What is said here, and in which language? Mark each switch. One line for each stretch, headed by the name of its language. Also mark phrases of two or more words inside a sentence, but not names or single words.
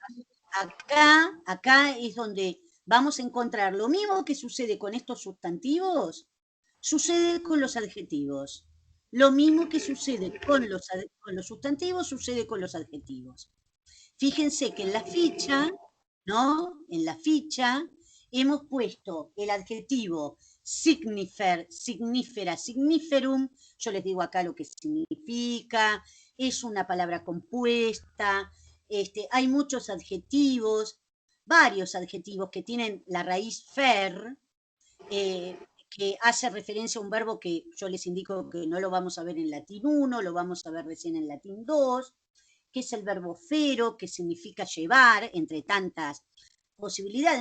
Spanish: Bueno, acá es donde vamos a encontrar lo mismo que sucede con estos sustantivos, sucede con los adjetivos. Lo mismo que sucede con los sustantivos, sucede con los adjetivos. Fíjense que en la ficha, ¿no? En la ficha hemos puesto el adjetivo
Latin: signifer, signifera, signiferum.
Spanish: Yo les digo acá lo que significa. Es una palabra compuesta. Hay muchos adjetivos, varios adjetivos que tienen la raíz fer, que hace referencia a un verbo que yo les indico que no lo vamos a ver en latín 1, lo vamos a ver recién en latín 2, que es el verbo fero, que significa llevar, entre tantas posibilidades.